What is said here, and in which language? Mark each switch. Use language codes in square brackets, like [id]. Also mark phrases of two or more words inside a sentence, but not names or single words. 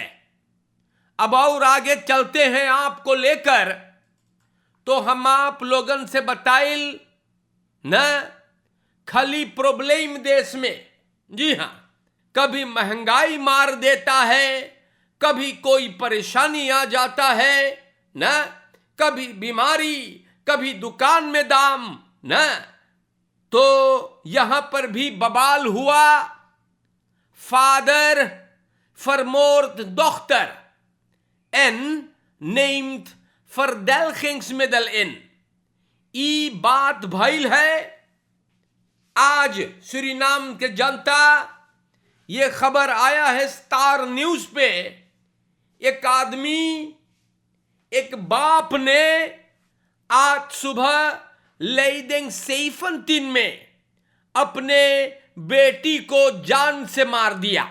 [hns] अब और आगे चलते हैं आपको लेकर, तो हम आप लोगन से बताइल ना, खाली प्रॉब्लम देश में, जी हां, कभी महंगाई मार देता है, कभी कोई परेशानी आ जाता है ना, कभी बीमारी, कभी दुकान में दाम न, तो यहां पर भी बवाल हुआ। [nl] फादर vermoord dochter en neemt verdelgingsmiddel in। [hns] ई बात भइल है। आज सूरीनाम के जनता, ये खबर आया है स्टार न्यूज पे, एक आदमी, एक बाप ने आज सुबह लेइडिंग 17 में अपने बेटी को जान से मार दिया।